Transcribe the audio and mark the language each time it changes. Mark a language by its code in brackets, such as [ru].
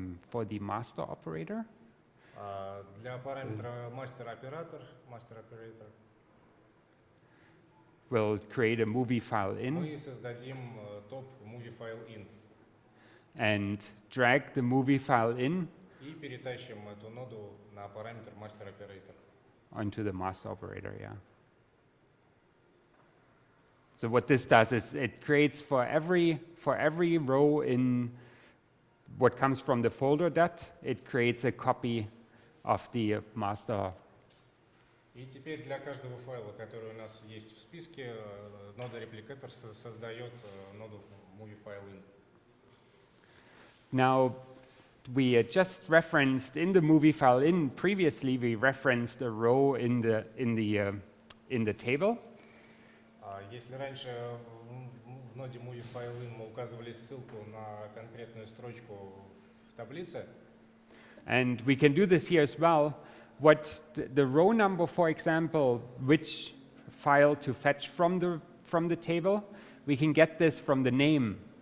[en] For the master operator, [ru] Для параметра master operator, [en] we'll create a movie file in [ru] мы создадим топ movie file in [en] and drag the movie file in [ru] и перетащим эту ноду на параметр master operator. [en] onto the master operator, yeah. So what this does is it creates for every row in what comes from the folder dot, it creates a copy of the master. [ru] И теперь для каждого файла, который у нас есть в списке, нода репликатор создает ноду movieFileIn. [en] Now, we just referenced in the movieFileIn previously. We referenced a row in the table. [ru] Если раньше в ноде movieFileIn мы указывали ссылку на конкретную строчку в таблице, [en] And we can do this here as well. What the row number, for example, which file to fetch from the table, we can get this from the name.